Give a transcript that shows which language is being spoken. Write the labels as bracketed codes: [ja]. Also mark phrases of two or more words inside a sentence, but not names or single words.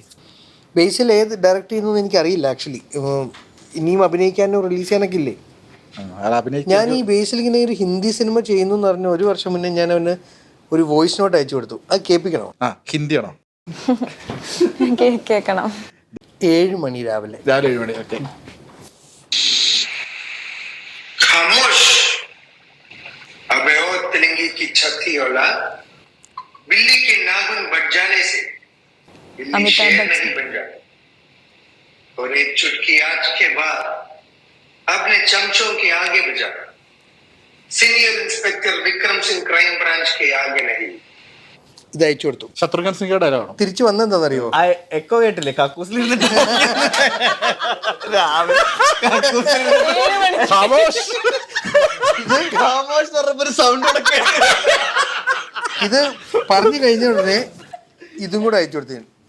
[ml] ബേസിൽ ഏത് ഡയറക്റ്റ് ചെയ്യുന്നതെന്ന് എനിക്കറിയില്ല ആക്ച്വലി. ഇനിയും അഭിനയിക്കാനോ റിലീസ് ചെയ്യാനൊക്കെ ഇല്ലേ? ഞാൻ ഈ ബേസിൽ ഇങ്ങനെ ഒരു ഹിന്ദി സിനിമ ചെയ്യുന്നു എന്ന് പറഞ്ഞ 1 വർഷം മുന്നേ ഞാൻ അവന് ഒരു വോയിസ് നോട്ട് അയച്ചു കൊടുത്തു. അത് കേൾപ്പിക്കണോ? ഹിന്ദിയാണോ? കേൾക്കണം. 7 മണി രാവിലെ 7 മണി. ഓക്കെ. [hi] खामोश अबे ओ तिलंगी की छठी औलाद, बिल्ली के नाखून बच जाने से बिल्ली शेर नहीं बन जाती। और एक चुटकी आज के बाद अपने चमचों के आगे बजा, [en] senior inspector [hi] विक्रम सिंह [en] crime branch [hi] के आगे नहीं. [ml] ഇത് അയച്ചു കൊടുത്തു. ശത്രുഘ്നൻ സിംഗ് ഡയലോഗാണോ? തിരിച്ചു വന്നെന്താണെന്നറിയോ? എക്കോ കേട്ടില്ലേ? കക്കൂസിലിരുന്നിട്ട് ഇത് പറഞ്ഞു കഴിഞ്ഞ ഉടനെ ഇതും കൂടെ അയച്ചു കൊടുത്തു.